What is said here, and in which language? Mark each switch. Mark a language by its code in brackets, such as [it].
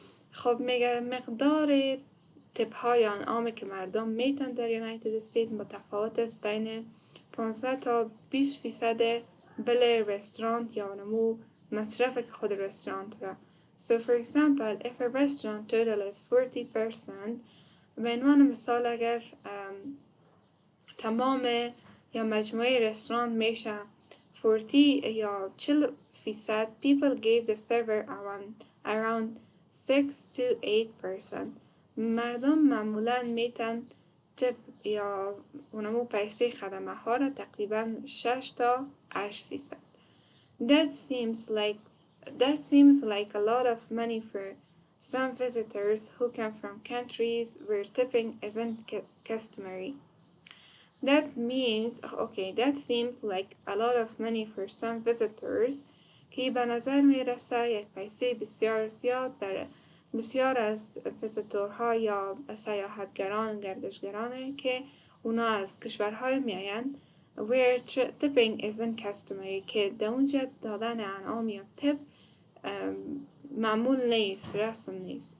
[fa] خب میگه مقدار تپ های انعامی که مردم میتن در یونایتد استیت متفاوت است بین 15 تا 20% بل رستوران یا نمو مصرف که خود رستوران را. [en] So for example, if a restaurant total is 40%, [fa] به عنوان مثال اگر تمام یا مجموعه رستوران میشه 40 یا 40%, [en] people gave the server around 6 to 8%. [fa] مردم معمولاً میتن تپ یا اونمو پیسه خدمه ها را تقریباً 6 تا 8%. [en] That seems like a lot of money for some visitors who come from countries where tipping isn't customary. That seems like a lot of money for some visitors [fa] که به نظر می رسه یک پیسه بسیار زیاد برای بسیار از ویزیتورها یا سیاحتگران گردشگرانه که اونا از کشورهای میاین [en] where tipping isn't customary [fa] که در اونجا دادن انعام یا تپ معمول نیست، رسم نیست.